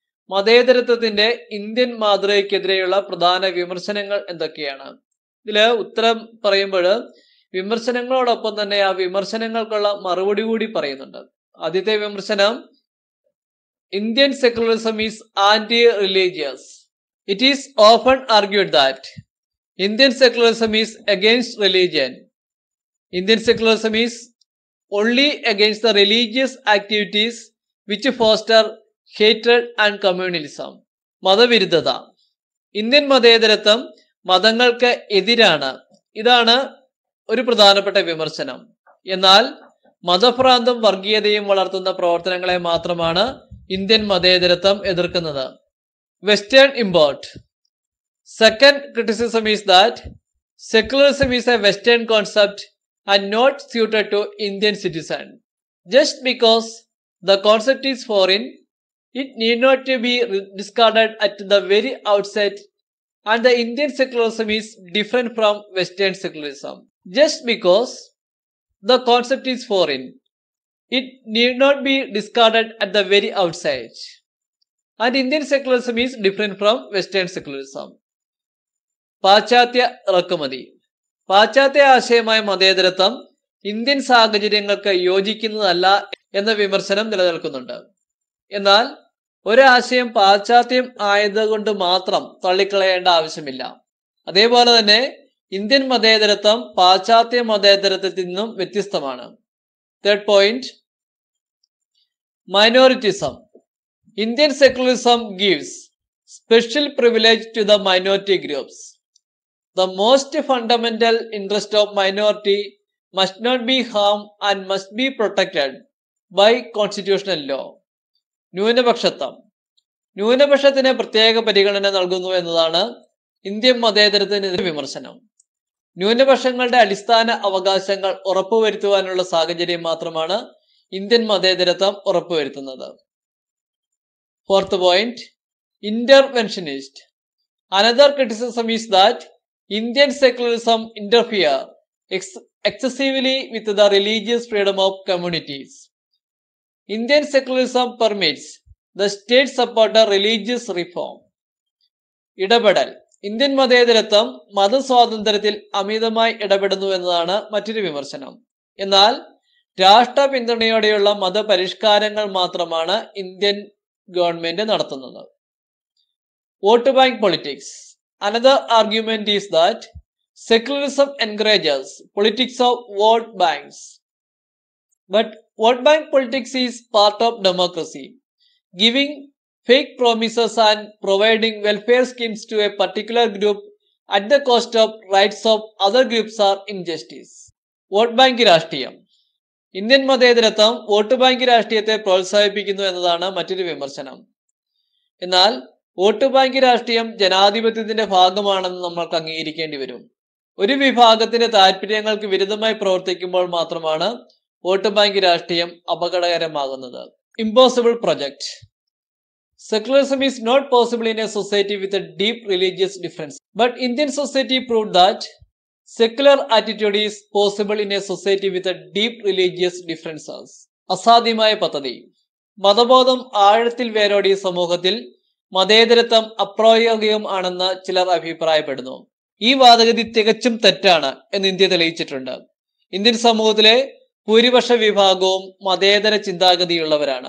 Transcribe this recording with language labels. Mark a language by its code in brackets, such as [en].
[ml] മതേതരത്വത്തിന്റെ Indian മാതൃകയ്ക്കെതിരെയുള്ള പ്രധാന വിമർശനങ്ങൾ എന്തൊക്കെയാണ്? ഇതില് ഉത്തരം പറയുമ്പോൾ വിമർശനങ്ങളോടൊപ്പം തന്നെ ആ വിമർശനങ്ങൾക്കുള്ള മറുപടി കൂടി പറയുന്നുണ്ട്. ആദ്യത്തെ വിമർശനം, [en] Indian secularism is anti religious. It is often argued that Indian secularism is against religion. Indian secularism is only against the religious activities which foster hatred and communalism. [ml] മതവിരുദ്ധത. Indian മതേതരത്വം മതങ്ങൾക്ക് എതിരാണ്. ഇതാണ് ഒരു പ്രധാനപ്പെട്ട വിമർശനം. എന്നാൽ മതഭ്രാന്തം വർഗീയതയും വളർത്തുന്ന പ്രവർത്തനങ്ങളെ മാത്രമാണ് ഇന്ത്യൻ മതേതരത്വം എതിർക്കുന്നത്. [en] Western import. Second criticism is that secularism is a Western concept and not suited to Indian citizen. Just because the concept is foreign, it need not to be discarded at the very outset, and the Indian secularism is different from Western secularism. Just because the concept is foreign, it need not be discarded at the very outset, and Indian secularism is different from Western secularism. [ml] പാശ്ചാത്യ ഇറക്കുമതി. പാശ്ചാത്യ ആശയമായ മതേതരത്വം Indian സാഹചര്യങ്ങൾക്ക് യോജിക്കുന്നതല്ല എന്ന വിമർശനം നിലനിൽക്കുന്നുണ്ട്. എന്നാൽ ഒരാശയം പാശ്ചാത്യം ആയതുകൊണ്ട് മാത്രം തള്ളിക്കളയേണ്ട ആവശ്യമില്ല. അതേപോലെ തന്നെ ഇന്ത്യൻ മതേതരത്വം പാശ്ചാത്യ മതേതരത്വത്തിൽ നിന്നും വ്യത്യസ്തമാണ്. [en] Third point, minoritism. Indian secularism gives special privilege to the minority groups. The most fundamental interest of minority must not be harmed and must be protected by constitutional law. [ml] ന്യൂനപക്ഷത്വം. ന്യൂനപക്ഷത്തിന് പ്രത്യേക പരിഗണന നൽകുന്നു എന്നതാണ് ഇന്ത്യൻ മതേതരത്തിനെതിരെ വിമർശനം. ന്യൂനപക്ഷങ്ങളുടെ അടിസ്ഥാന അവകാശങ്ങൾ ഉറപ്പുവരുത്തുവാനുള്ള സാഹചര്യം മാത്രമാണ് ഇന്ത്യൻ മതേതരത്വം ഉറപ്പുവരുത്തുന്നത്. [en] Fourth point, interventionist. Another criticism is that Indian secularism interferes excessively with the religious freedom of communities. Indian secularism permits the state support religious reform. [ml] ഇടപെടൽ. ഇന്ത്യൻ മതേതരത്വം മതസ്വാതന്ത്ര്യത്തിൽ അമിതമായി ഇടപെടുന്നു എന്നതാണ് മറ്റൊരു വിമർശനം. എന്നാൽ രാഷ്ട്ര പിന്തുണയോടെയുള്ള മതപരിഷ്കാരങ്ങൾ മാത്രമാണ് ഇന്ത്യൻ ഗവൺമെന്റ് നടത്തുന്നത്. [en] Vote bank politics. Another argument is that secularism encourages politics of vote banks. But vote bank politics is part of democracy. Giving fake promises and providing welfare schemes to a particular group at the cost of rights of other groups are injustice. [ml] Vote bank രാഷ്ട്രീയം. Indian മതേതരത്വം vote bank രാഷ്ട്രീയത്തെ പ്രോത്സാഹിപ്പിക്കുന്നു എന്നതാണ് മറ്റൊരു വിമർശനം. എന്നാൽ vote bank രാഷ്ട്രീയം ജനാധിപത്യത്തിന്റെ ഭാഗമാണെന്ന് നമ്മൾക്ക് അംഗീകരിക്കേണ്ടി വരും. ഒരു വിഭാഗത്തിന്റെ താല്പര്യങ്ങൾക്ക് വിരുദ്ധമായി പ്രവർത്തിക്കുമ്പോൾ മാത്രമാണ് വോട്ട് ബാങ്ക് രാഷ്ട്രീയം അപകടകരമാകുന്നത്. [en] Impossible project. Secularism is not possible in a society with a deep religious difference. But Indian society proved that secular attitude is possible in a society with a deep religious differences. [ml] അസാധ്യമായ പദ്ധതി. മതബോധം ആഴത്തിൽ വേരോടിയ സമൂഹത്തിൽ മതേതരത്വം അപ്രായോഗികം ആണെന്ന് ചിലർ അഭിപ്രായപ്പെടുന്നു. ഈ വാദഗതി തികച്ചും തെറ്റാണ് എന്ന് ഇന്ത്യ തെളിയിച്ചിട്ടുണ്ട്. ഇന്ത്യൻ സമൂഹത്തിലെ ഭൂരിപക്ഷ വിഭാഗവും മതേതര ചിന്താഗതിയുള്ളവരാണ്.